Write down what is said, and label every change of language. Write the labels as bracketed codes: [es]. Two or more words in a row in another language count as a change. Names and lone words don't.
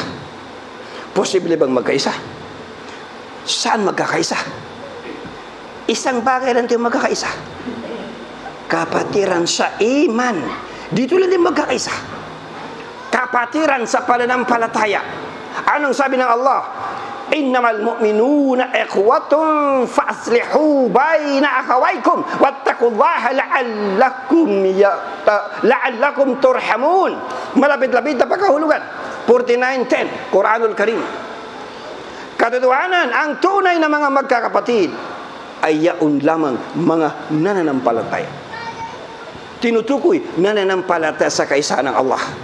[tl] Posible bang magkaisa? Saan magkakaisa? Isang bagay lang tayo magkakaisa. Kapatiran sa iman. Dito lang tayo magkakaisa. Kapatiran sa pananampalataya. Anong sabi ng Allah? [ar] إنما المؤمنون إخوة فأصلحوا بين أخويكم واتقوا الله لعلكم ترحمون. [tl] Malapit-lapit na pagkahulugan. [ar] 49:10 القرآن الكريم. [tl] Katotohanan, ang tunay na mga magkakapatid ay yaon lamang mga nananampalataya. Tinutukoy nananampalataya sa kaisa ng Allah.